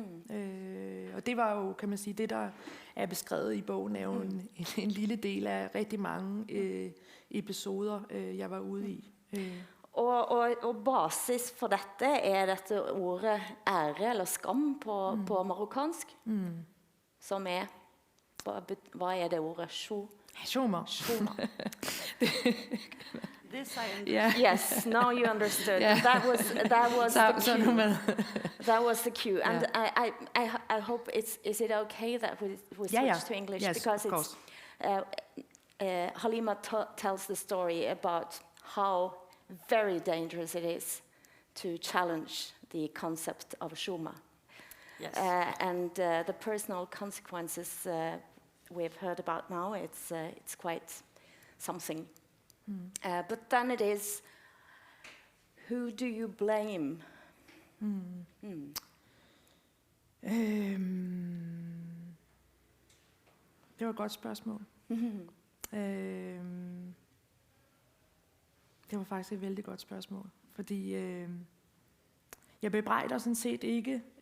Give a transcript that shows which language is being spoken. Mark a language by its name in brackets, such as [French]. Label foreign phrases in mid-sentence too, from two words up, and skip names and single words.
[Danish] Og det var jo, kan man sige, det der er beskrevet i bogen, er jo en lille del af rigtig mange episoder, jeg var ude i. Og basis for dette ordet ære eller skam på marokkansk, som hvad det ordet? Shoma. [English] Yeah. Yes, now you understood. Yeah. That was the cue. That was the cue. And I hope is it okay that we switch to English? Yes, because of course. Halima tells the story about how very dangerous it is to challenge the concept of shuma. Yes. And the personal consequences we've heard about now, it's quite something. But then it is, who do you blame? [Danish] Det var et godt spørgsmål. Det var faktisk et vældig godt spørgsmål, fordi jeg bebrejder sådan set ikke